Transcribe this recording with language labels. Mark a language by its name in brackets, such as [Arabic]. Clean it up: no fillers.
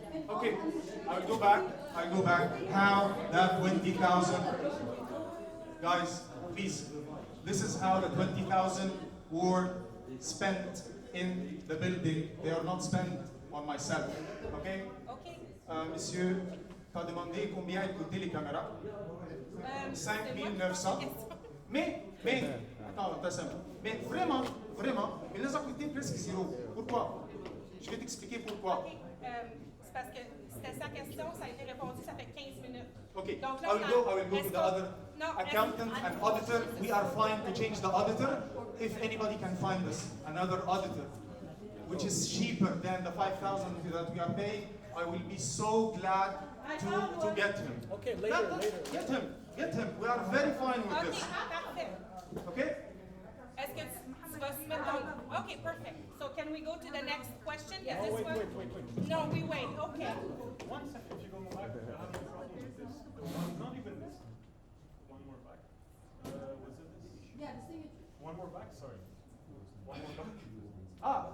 [English] Okay, I'll go back. How that 20,000, guys, please. This is how the 20,000 were spent in the building. They are not spent on myself. Okay? [French] Monsieur, t'as demandé combien coûtaient les caméras? 5 900. Mais, attends, mais vraiment, il les a coûté presque zéro. Pourquoi? Je vais t'expliquer pourquoi. C'est parce que c'était sa question, ça a été répondu, ça fait 15 minutes. [English] Okay, [French] Donc, là, [English] I will go to the other accountant and auditor. We are fine to change the auditor if anybody can find us another auditor, which is cheaper than the 5,000 that we are paying. I will be so glad to get him. Okay, later. Get him. We are very fine with [French] OK, [English] this. [French] parfait. [English] Okay? [French] Est-ce que tu vas se mettre dans... [English] OK, perfect. So can we go to the next question? Is this one? Wait. No, we wait. OK. 1 second. If you go back, I have a problem with this. Not even this. One more back. Was it this? Yeah, the signature. One more back. Sorry. One more back.